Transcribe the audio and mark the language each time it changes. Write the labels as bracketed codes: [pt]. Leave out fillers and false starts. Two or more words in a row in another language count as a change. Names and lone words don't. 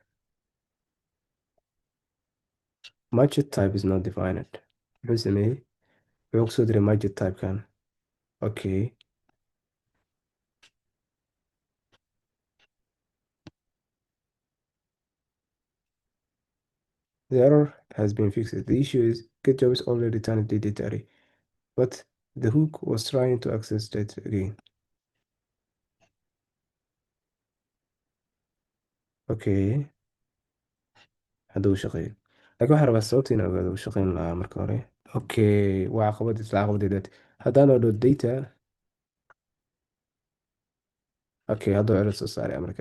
[en] Budget type is not defined. [so] wuxuu sameeyey, wuxuu kusoo diray [en] budget type- [so] kan. [en] Okay, the error has been fixed. The issue is GetJob is already returned the data array, but the hook was trying to access that again. [so] Okay, hadda uu shaqeeyo. laakiin waxaan rabaa sababta inaan ogaado uu shaqeyn lahaa marka hore. Okay, waa caqabad isla caqabadeedaad. haddaan odho data. Okay, hadda error soo saaray marka.